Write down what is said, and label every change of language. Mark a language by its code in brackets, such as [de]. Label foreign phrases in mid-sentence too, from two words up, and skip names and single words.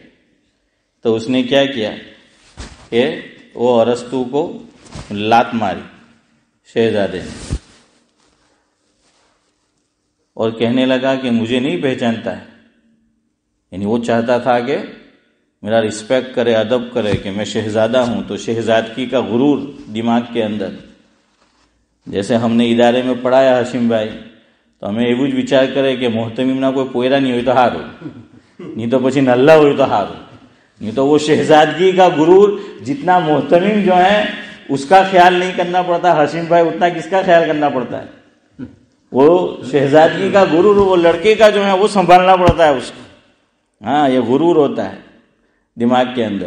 [ur] تو اس نے کیا کیا کہ وہ ارسطو کو لات ماری شہزادے نے، اور کہنے لگا کہ مجھے نہیں پہچانتا ہے۔ یعنی وہ چاہتا تھا کہ میرا رسپیکٹ کرے، ادب کرے کہ میں شہزادہ ہوں، تو شہزادگی کا غرور دماغ کے اندر۔ جیسے ہم نے ادارے میں پڑھایا ہاشم بھائی، تو ہمیں [gu] એવું જ વિચાર કરે કે મોહતમીમના કોઈ પોયરા નહીં હોય તો સારું, નહીં તો પછી નલ્લા હોય તો સારું, [ur] نہیں تو وہ شہزادگی کا غرور جتنا محتمم جو ہے اس کا خیال نہیں کرنا پڑتا ہاشم بھائی، اتنا کس کا خیال کرنا پڑتا ہے؟ وہ شہزادگی کا غرور وہ لڑکے کا جو ہے وہ سنبھالنا پڑتا ہے اس کو۔ ہاں، یہ غرور ہوتا ہے دماغ کے اندر۔